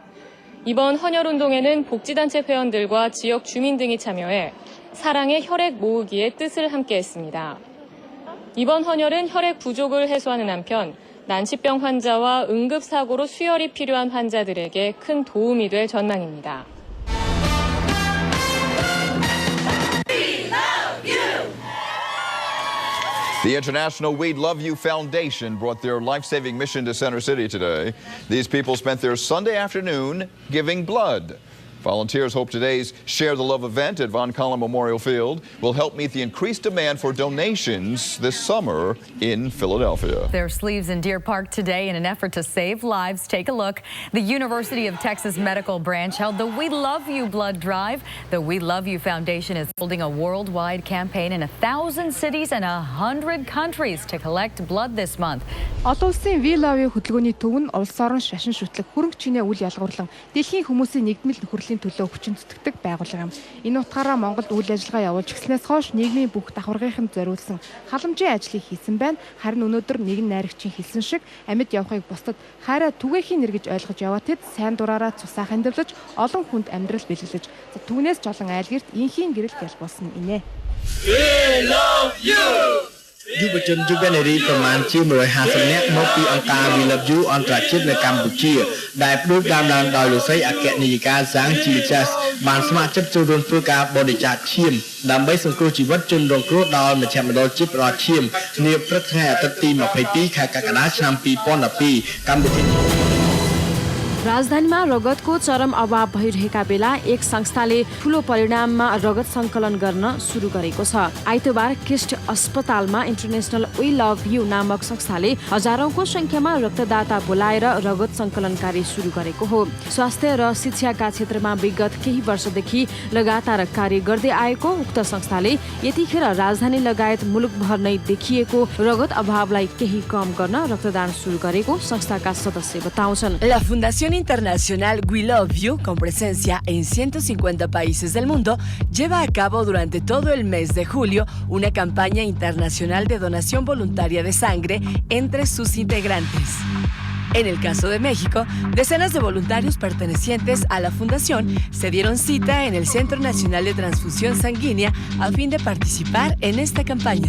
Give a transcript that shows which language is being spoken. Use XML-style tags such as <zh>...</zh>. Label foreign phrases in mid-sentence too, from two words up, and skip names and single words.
<ko>이번 헌혈 운동에는 복지단체 회원들과 지역 주민 등이 참여해 사랑의 혈액 모으기의 뜻을 함께했습니다. 이번 헌혈은 혈액 부족을 해소하는 한편 난치병 환자와 응급사고로 수혈이 필요한 환자들에게 큰 도움이 될 전망입니다.</ko> <en>The International We Love You Foundation brought their life-saving mission to Center City today. These people spent their Sunday afternoon giving blood. Volunteers hope today's Share the Love event at Von Collin Memorial Field will help meet the increased demand for donations this summer in Philadelphia. Their sleeves in Deer Park today in an effort to save lives. Take a look. The University of Texas Medical Branch held the We Love You blood drive. The We Love You Foundation is holding a worldwide campaign in 1,000 cities and 100 countries to collect blood this month.</en> <mn>Олон улсын We Love You хөтөлбөрийн төв нь улс орон шашин шүтлэг хөрөнгө чинээ үйл ялгуурлан дэлхийн хүмүүсийн нэгдмэл нөхөрлийн төлөө хүчин зүтгэдэг байгууллага юм. Энэ утгаараа Монголд үйл ажиллагаа явуулж гиснээс хойш нийгмийн бүх давхаргынханд зориулсан халамжийн ажлыг хийсэн байна. Харин өнөөдөр нэгэн найрагчийн хэлсэн шиг амьд явахыг бусдад хайраа түгээхийн нэр гэж ойлгож яваа тэд сайн дураараа цусаах хандивлаж олон хүнд амьдрал бэлгэлж түүнээс жолон айлгэрт инхийн гэрэл ялбуулсан инэ.</mn> <en>We love you.</en> <km>យុវជនយុវនារីប្រមាណជា150នាក់មកពីអង្គការ We Love You អន្តរជាតិនៅកម្ពុជាដែលផ្ដួលដើមឡើងដោយលោកស្រីអគ្គនាយិកាសាងជីចាស់បានស្ម័គ្រចិត្តចូលរួមធ្វើការបរិច្ចាគឈាមដើម្បីសង្គ្រោះជីវិតជនរងគ្រោះដោយមជ្ឈមណ្ឌលជាតិផ្តល់ឈាមនាព្រឹកថ្ងៃអាទិត្យទី22ខែកក្កដាឆ្នាំ2012កម្មវិធី 라</km> <ne>राजधानीमा रगतको चरम अभाव भइरहेका बेला एक संस्थाले ठूलो परिणाममा रगत संकलन गर्न सुरु गरेको छ। आइतबार किस्ट अस्पतालमा इन्टरनेशनल वी लभ यू नामक संस्थाले हजारौंको संख्यामा रक्तदाता बोलाएर रगत संकलन कार्य सुरु गरेको हो। स्वास्थ्य र शिक्षाका क्षेत्रमा विगत केही वर्षदेखि लगातार कार्य गर्दै आएको उक्त संस्थाले यतिखेर राजधानी लगायत मुलुकभर नै देखिएको रगत अभावलाई केही कम गर्न रक्तदान सुरु गरेको संस्थाका सदस्य बताउँछन्।</ne> <es>La Fundación Internacional We Love You, con presencia en 150 países del mundo, lleva a cabo durante todo el mes de julio una campaña internacional de donación voluntaria de sangre entre sus integrantes. En el caso de México, decenas de voluntarios pertenecientes a la fundación se dieron cita en el Centro Nacional de Transfusión Sanguínea a fin de participar en esta campaña.</es>